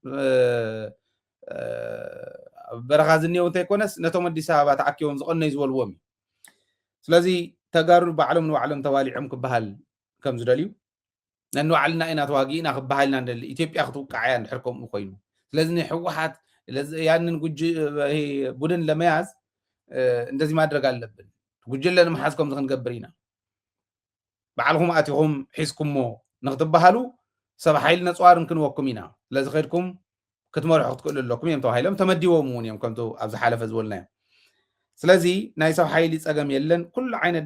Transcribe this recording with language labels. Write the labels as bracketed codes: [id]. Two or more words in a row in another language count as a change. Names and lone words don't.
[ti] በረኻ ዝኔው እንተይኮነስ ነቶም ኣዲስ ኣበባ ተኣኪቦም ዝቐነዩ ዝበልዎም እዩ ስለዚ ተጋሩ ባዕሎም ንባዕሎም ተዋሊዖም ክበሃል ከም ዝደልዩ ነንባዕልና ኢና ተዋጊእና ክበሃል ኢና ንደሊ ኢትዮጵያ ክትውቃዕ እያ እንድሕር ከምኡ ኮይኑ ስለዚ ንሕወሓት [am] ያንን ቡድን ለመያዝ እንደዚህ ማድረግ አለብን [ti] ጉጅለ ንምሓዝ ከም ክንገብር ኢና ባዕልኩም ኣቲኹም ሒዝኩሞ ንክትበሃሉ ሰብ ሓይል ነፅዋርን ክንወኩም ኢና ስለዚ ኸድኩም ክትመርሑ ክትክእሉ ኣለኩም እዮም ተባሂሎም ተመዲቦም እውን እዮም ከምቲ ኣብ ዝሓለፈ ዝበልናዮም ስለዚ ናይ ሰብ ሓይሊ ፀገም የለን ኩሉ ዓይነት